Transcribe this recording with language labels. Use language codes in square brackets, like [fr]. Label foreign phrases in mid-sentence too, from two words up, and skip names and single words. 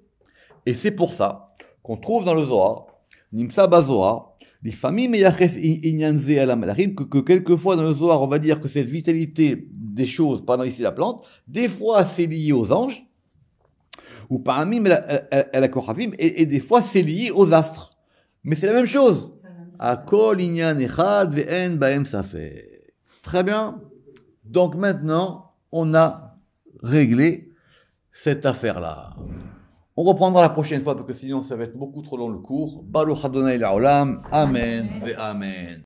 [fr] Et c'est pour ça qu'on trouve dans le Zohar, [he] נמצא בזוהר, [fr] les familles que quelquefois dans le Zohar, on va dire que cette vitalité des choses, pendant ici la plante, des fois c'est lié aux anges, ou parmi elle a Kochavim, et des fois c'est lié aux astres. Mais c'est la même chose. [he] הכל ענין אחד ואין בהם ספק. [fr] Très bien. Donc maintenant, on a réglé cette affaire-là. On reprendra la prochaine fois parce que sinon ça va être beaucoup trop long le cours. [he] ברוך אדוני לעולם. אמן ואמן.